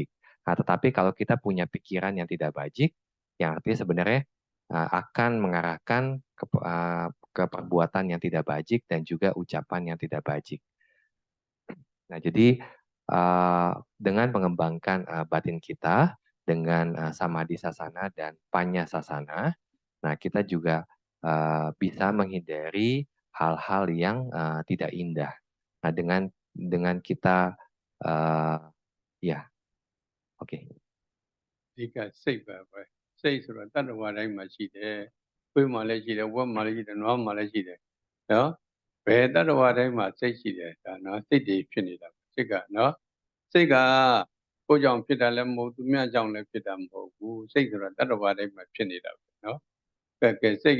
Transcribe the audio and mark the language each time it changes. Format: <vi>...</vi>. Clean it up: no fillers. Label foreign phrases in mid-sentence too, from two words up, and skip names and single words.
<id>Nah, tetapi kalau kita punya pikiran yang tidak bajik, yang artinya sebenarnya akan mengarahkan ke perbuatan yang tidak bajik dan juga ucapan yang tidak bajik. Nah, jadi dengan mengembangkan batin kita dengan</id> <pi>samadhi sasana</pi> <id>dan</id> <pi>panyasasana,</pi> <id>nah kita juga bisa menghindari hal-hal yang tidak indah. Nah, dengan kita ya, oke.</id> <my>ဒီကစိတ်ပဲစိတ်ဆိုတော့တတ္တဝါတိုင်းမှာရှိတယ်ခွေးမှာလည်းရှိတယ်ဝက်မှာလည်းရှိတယ်နွားမှာလည်းရှိတယ်နော်ဘယ်တတ္တဝါတိုင်းမှာစိတ်ရှိတယ်ဒါနော်စိတ်တွေဖြစ်နေတာစိတ်ကနော်စိတ်ကကိုယ်ကြောင့်ဖြစ်တာလည်းမဟုတ်သူများကြောင့်လည်းဖြစ်တာမဟုတ်ဘူးစိတ်ဆိုတော့တတ္တဝါတိုင်းမှာဖြစ်နေတာပဲနော်ကဲစိ</my>